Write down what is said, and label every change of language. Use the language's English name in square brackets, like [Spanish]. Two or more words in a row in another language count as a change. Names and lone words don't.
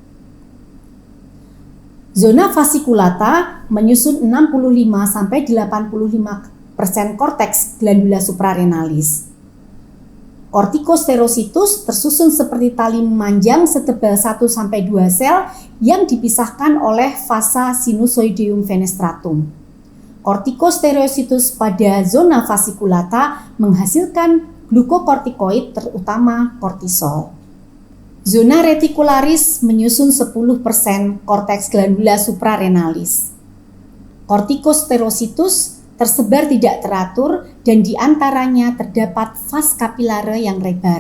[Latin] Zona fasciculata [Indonesian] menyusun 65-85% korteks [Latin] glandula suprarenalis. [Indonesian] Corticosterocytus tersusun seperti tali memanjang setebal 1-2 sel yang dipisahkan oleh [Latin] vasa sinusoideum fenestratum. [Indonesian] Corticosterocytus pada [Latin] zona fasciculata [Indonesian] menghasilkan glukokortikoid terutama kortisol. [Latin] Zona reticularis [Indonesian] menyusun 10% korteks [Latin] glandula suprarenalis. [Indonesian] Corticosterocytus tersebar tidak teratur dan di antaranya terdapat [Latin] vas capillare [Indonesian] yang lebar.